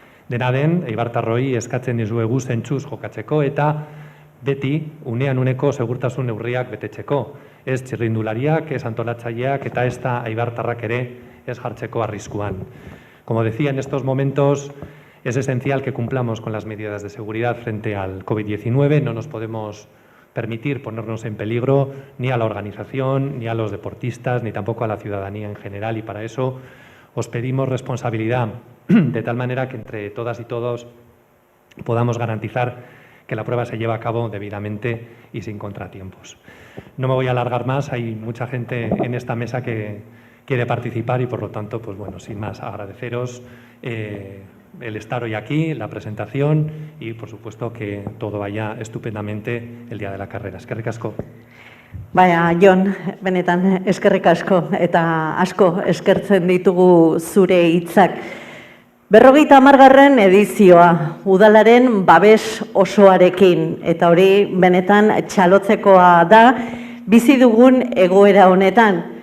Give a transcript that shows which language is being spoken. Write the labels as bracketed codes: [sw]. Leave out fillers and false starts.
[eu] Dena den, eibartarroi eskatzen dizuegu zentzuz jokatzeko eta beti unean uneko segurtasun neurriak betetzeko. Ez txirrindulariak, ez antolatzaileak eta ez da eibartarrak ere ez jartzeko arriskuan. [es] Como decía, en estos momentos es esencial que cumplamos con las medidas de seguridad frente al COVID-19. No nos podemos permitir ponernos en peligro ni a la organización, ni a los deportistas, ni tampoco a la ciudadanía en general, y para eso os pedimos responsabilidad, de tal manera que entre todas y todos podamos garantizar que la prueba se lleva a cabo debidamente y sin contratiempos. No me voy a alargar más, hay mucha gente en esta mesa que quiere participar y, por lo tanto, pues bueno, sin más, agradeceros el estar hoy aquí, la presentación y, por supuesto, que todo vaya estupendamente el día de la carrera. [eu] Eskerrik asko. Baina, Jon, benetan eskerrik asko eta asko eskertzen ditugu zure hitzak. 50. edizioa, udalaren babes osoarekin, eta hori benetan txalotzekoa da bizi dugun egoera honetan.